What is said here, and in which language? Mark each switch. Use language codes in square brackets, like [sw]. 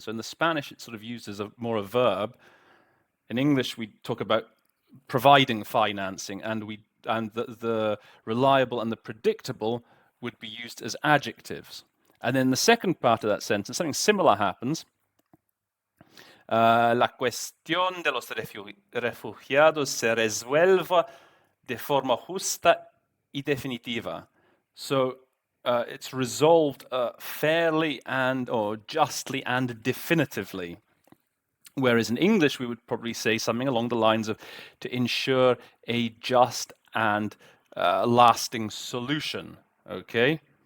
[en] So in the Spanish, it's sort of used as more a verb. In English, we talk about providing financing, and the reliable and the predictable would be used as adjectives. And then the second part of that sentence, something similar happens. [es] La cuestión de los refugiados se resuelva de forma justa y definitiva. [en] So it's resolved fairly or justly and definitively. Whereas in English, we would probably say something along the lines of to ensure a just and lasting solution. Okay?